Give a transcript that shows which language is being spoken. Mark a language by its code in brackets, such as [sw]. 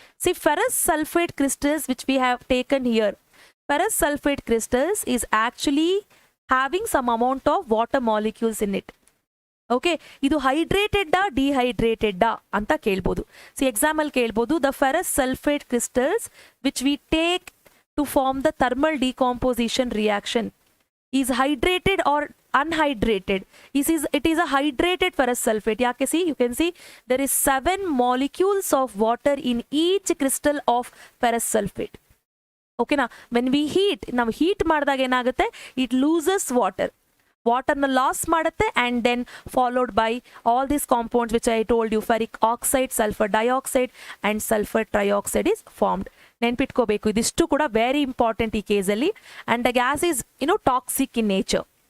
[en] See, ferrous sulphate crystals which we have taken here, ferrous sulphate crystals is actually having some amount of water molecules in it. [kn] Okay, ಇದು ಹೈಡ್ರೇಟೆಡ್ಡಾ ಡಿಹೈಡ್ರೇಟೆಡ್ಡಾ ಅಂತ ಕೇಳ್ಬೋದು. [en] see, [kn] example ಕೇಳ್ಬೋದು, [en] The ferrous sulphate crystals which we take to form the thermal decomposition reaction is hydrated or unhydrated. It is a hydrated ferrous sulfate. ಯಾಕೆ? See, you can see there is 7 molecules of water in each crystal of ferrous sulfate. ಓಕೆನಾ. When we [kn] ನಾವು heat ಮಾಡಿದಾಗ ಏನಾಗುತ್ತೆ, [en] it loses [kn] ವಾಟರ್ನ loss ಮಾಡುತ್ತೆ. [en] And then followed by all these compounds which I told you, ferric oxide, sulphur dioxide and sulphur trioxide is formed. [kn] ನೆನ್ಪಿಟ್ಕೋಬೇಕು, ಇದಿಷ್ಟು ಕೂಡ [en] very important [kn] ಈ ಕೇಸಲ್ಲಿ. [en] And the gas is toxic in nature.